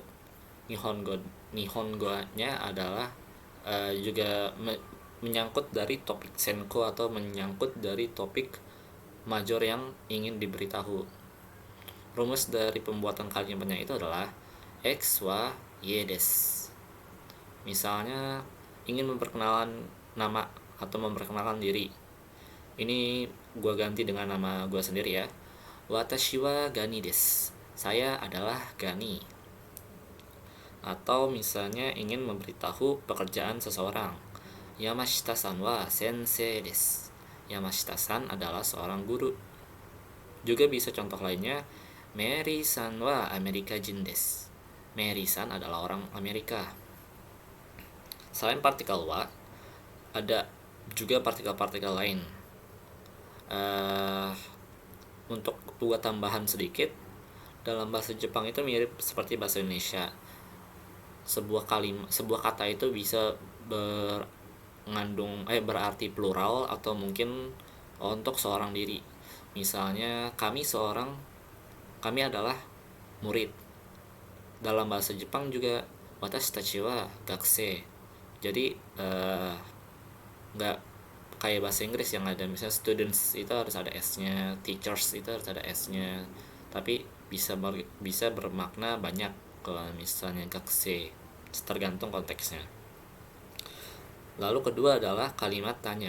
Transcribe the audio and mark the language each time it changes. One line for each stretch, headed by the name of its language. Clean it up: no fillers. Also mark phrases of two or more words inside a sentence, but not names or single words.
Indonesian: Nihongo-nya adalah juga menyangkut dari topik senko atau menyangkut dari topik major yang ingin diberitahu. Rumus dari pembuatan kalimatnya itu adalah x, y, y des. Misalnya ingin memperkenalkan nama atau memperkenalkan diri. Ini gue ganti dengan nama gue sendiri ya.
Japanese: 私はガニです.
Indonesian: Saya adalah Gani. Atau misalnya ingin memberitahu pekerjaan seseorang.
Japanese: 山下さんは先生です.
Indonesian: Yamashita-san adalah seorang guru. Juga bisa contoh lainnya,
Japanese: メアリーさんはアメリカ人です.
Indonesian: Mary-san adalah orang Amerika. Selain partikel wa, ada juga partikel-partikel lain. Untuk buat tambahan sedikit, dalam bahasa Jepang itu mirip seperti bahasa Indonesia. Sebuah kata itu bisa berarti plural atau mungkin untuk seorang diri. Misalnya kami adalah murid. Dalam bahasa Jepang juga
Japanese: 私たちは学生.
Indonesian: Jadi nggak kayak bahasa Inggris yang ada misalnya students itu harus ada s-nya, teachers itu harus ada s-nya. Tapi bisa bermakna banyak kalau misalnya gakusei, tergantung konteksnya. Lalu kedua adalah kalimat tanya.